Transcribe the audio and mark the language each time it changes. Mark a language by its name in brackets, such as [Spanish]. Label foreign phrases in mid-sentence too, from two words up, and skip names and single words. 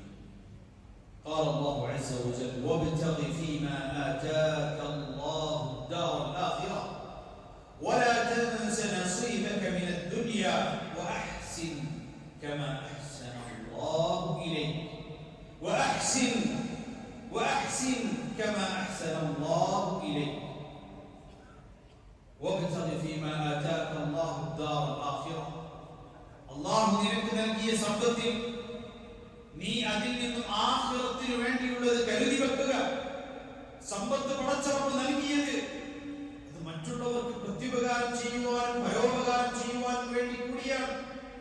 [Arabic] قال الله عز وجل: وابتغ فيما آتاك الله الدار الآخرة ولا تنس نصيبك من الدنيا وأحسن كما أحسن الله إليك وأحسن كما أحسن الله إليك. وابتغ فيما آتاك الله الدار الآخرة. [Malayalam] الله നിനക്ക് നൽകിയ സമ്പത്തിൽ നീ അതിൽ നിന്നും ആഖിറത്തിന് വേണ്ടിയുള്ളത് കരുതി വെക്കുക. സമ്പത്ത് പടച്ചറപ്പ് നൽകിയത് അത് മറ്റുള്ളവർക്ക് പ്രത്യുപകാരം ചെയ്യുവാനും പരോപകാരം ചെയ്യുവാനും വേണ്ടി കൂടിയാണ്.